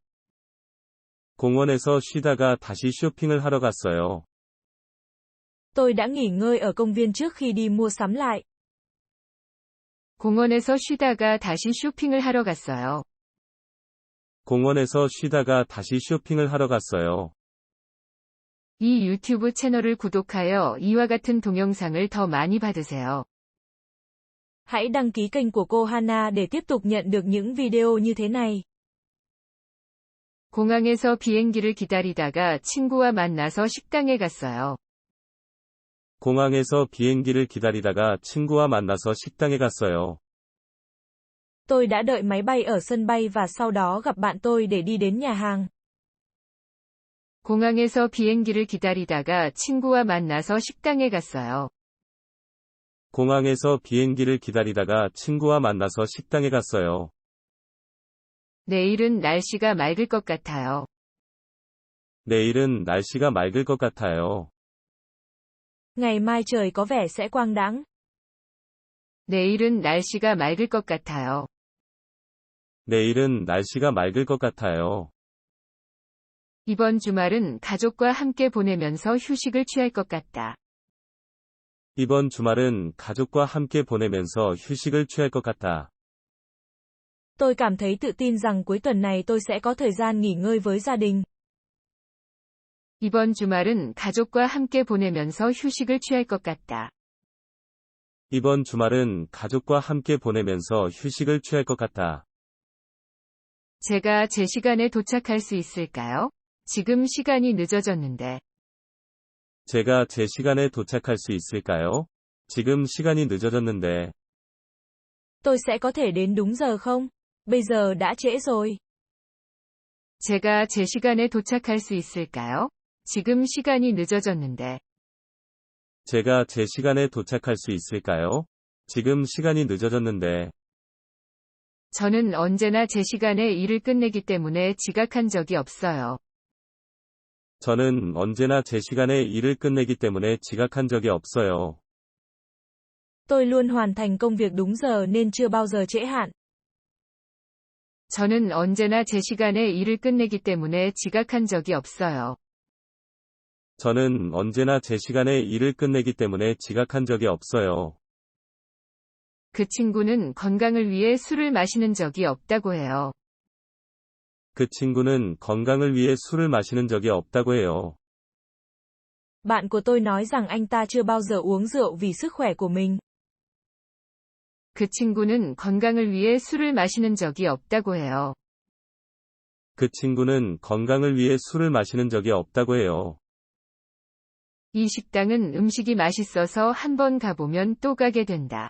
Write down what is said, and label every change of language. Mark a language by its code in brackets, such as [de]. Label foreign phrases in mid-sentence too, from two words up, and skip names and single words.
[ko] 공원에서 쉬다가 다시 쇼핑을 하러 갔어요. [vi] Tôi đã nghỉ ngơi ở công viên trước khi đi mua sắm lại. [ko] 공원에서 쉬다가 다시 쇼핑을 하러 갔어요. 공원에서 쉬다가 다시 쇼핑을 하러 갔어요. 이 유튜브 채널을 구독하여 이와 같은 동영상을 더 많이 받으세요. [vi] Hãy đăng ký kênh của cô Hana để tiếp tục nhận được những video như thế này. [ko] 공항에서 비행기를 기다리다가 친구와 만나서 식당에 갔어요. 공항에서 비행기를 기다리다가 친구와 만나서 식당에 갔어요. [vi] Tôi đã đợi máy bay ở sân bay và sau đó gặp bạn tôi để đi đến nhà hàng. [ko] 공항에서 비행기를 기다리다가 친구와 만나서 식당에 갔어요. 공항에서 비행기를 기다리다가 친구와 만나서 식당에 갔어요. 내일은 날씨가 맑을 것 같아요. 내일은 날씨가 맑을 것 같아요. [vi] Ngày mai trời có vẻ sẽ quang đãng. [ko] 내일은 날씨가 맑을 것 같아요. 내일은 날씨가 맑을 것 같아요. 이번 주말은 가족과 함께 보내면서 휴식을 취할 것 같다. 이번 주말은 가족과 함께 보내면서 휴식을 취할 것 같다. [vi] Tôi cảm thấy tự tin rằng cuối tuần này tôi sẽ có thời gian nghỉ ngơi với gia đình. [ko] 이번 주말은 가족과 함께 보내면서 휴식을 취할 것 같다. 이번 주말은 가족과 함께 보내면서 휴식을 취할 것 같다. 제가 제 시간에 도착할 수 있을까요? 지금 시간이 늦어졌는데. 제가 제 시간에 도착할 수 있을까요? 지금 시간이 늦어졌는데. [vi] Tôi sẽ có thể đến đúng giờ không? Bây giờ đã trễ rồi. [ko] 제가 제 시간에 도착할 수 있을까요? 지금 시간이 늦어졌는데. 제가 제 시간에 도착할 수 있을까요? 지금 시간이 늦어졌는데. 저는 언제나 제 시간에 일을 끝내기 때문에 지각한 적이 없어요. 저는 언제나 제 시간에 일을 끝내기 때문에 지각한 적이 없어요. [vi] Tôi luôn hoàn thành công việc đúng giờ nên chưa bao giờ trễ hạn. [ko] 저는 언제나 제 시간에 일을 끝내기 때문에 지각한 적이 없어요. 저는 언제나 제 시간에 일을 끝내기 때문에 지각한 적이 없어요. 그 친구는 건강을 위해 술을 마시는 적이 없다고 해요. 그 친구는 건강을 위해 술을 마시는 적이 없다고 해요. [vi] Bạn của tôi nói rằng anh ta chưa bao giờ uống rượu vì sức khỏe của mình. [ko] 그 친구는 건강을 위해 술을 마시는 적이 없다고 해요. 그 친구는 건강을 위해 술을 마시는 적이 없다고 해요. 이 식당은 음식이 맛있어서 한 번 가보면 또 가게 된다.